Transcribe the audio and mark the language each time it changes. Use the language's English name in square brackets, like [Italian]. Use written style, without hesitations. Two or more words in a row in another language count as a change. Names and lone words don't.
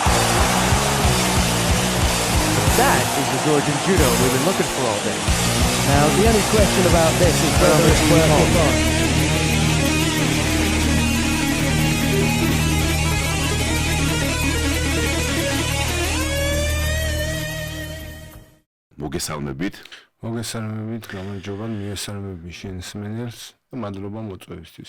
[English] That is the Georgian judo we've been looking for all day. Now, the only question about this is whether it's worth it or not. [Georgian] მოგესალმებით. მოგესალმებით, გამარჯობა, მიესალმები შენს მენელს და მადლობა მოწვევისთვის.